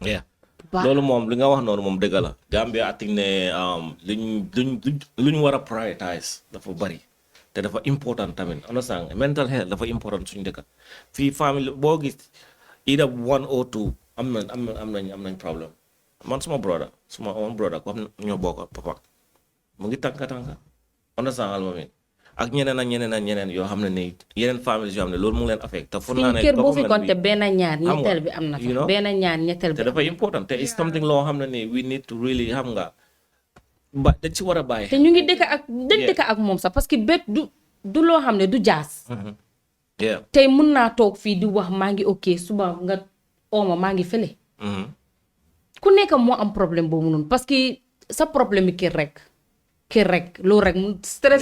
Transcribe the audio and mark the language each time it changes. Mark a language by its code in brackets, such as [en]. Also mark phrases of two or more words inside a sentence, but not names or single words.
[wo] loolu moom li nga wax noonu moom dëgg la Gambia [en] I think [wo] ne luñ war a prioritize dafa bari te dafa important tamit understand [en] mental health [wo] dafa important suñu dëkk fii famille boo gis [en] either one or two [wo] am nañ problème man suma own brother ko xam ñoo bokk papa mu ngi tànka understand alma min ak ñeneen yoo xam ne ni yeneen families yoo xam ne loolu mu ngi leen affect te fu naa ne kër boo fi government compté benn ñaar xam nga, ñetteel bi am na you fa know, benn ñaar ñetteel te bi dafa important te [en] it's something [wo] loo xam ne ni [en] we need to really [wo] xam nga ba dañ ci war a bàyyi te ñu ngi dëkk ak moom sax parce que bét du loo xam ne du jaas yeah tey mun naa toog fii di wax maa ngi ok suba nga ooma maa ngi fële ku nekk moo am problème boobu noonu parce que sa problème yi kër rek loolu rek stress